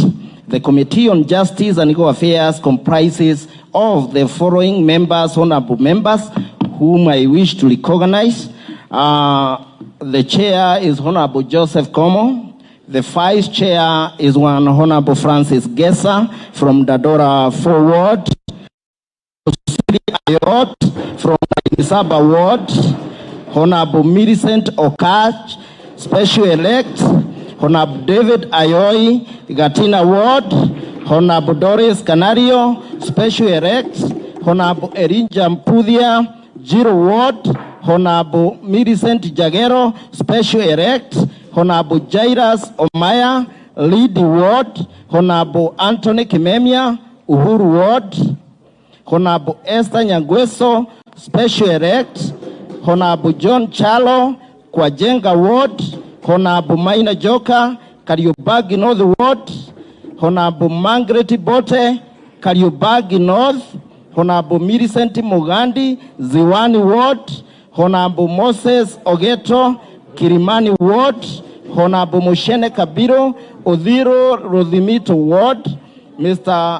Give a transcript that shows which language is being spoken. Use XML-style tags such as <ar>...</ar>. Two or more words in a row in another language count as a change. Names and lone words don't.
<en>The Committee on Justice and Legal Affairs comprises of the following members, honorable members, whom I wish to recognize. The chair is Honorable Joseph Como. The vice chair is one Honorable Francis Gesa from Dadora Forward. Ayot from Isaba Ward, Honorable Millicent Okach, Special Elect, Honorable David Ayoy, Gatina Ward, Honorable Doris Canario, Special Elect, Honorable Erinja Mpudia, Jiro Ward, Honorable Millicent Jagero, Special Elect, Honorable Jairas Omaya, Lead Ward, Honorable Anthony Kimemia, Uhuru Ward, Honorable Esther Nyangweso, Special Elect, Honorable John Chalo, Kwajenga Ward, Honorable Maina Joka, Kariobagi North Ward, Honorable Margaret Bote, Kariobagi North, Honorable Millicent Mugandi, Ziwani Ward, Honorable Moses Ogeto, Kirimani Ward, Honorable Moshene Kabiro, Odhiro Rodhimito Ward, Mr.</en>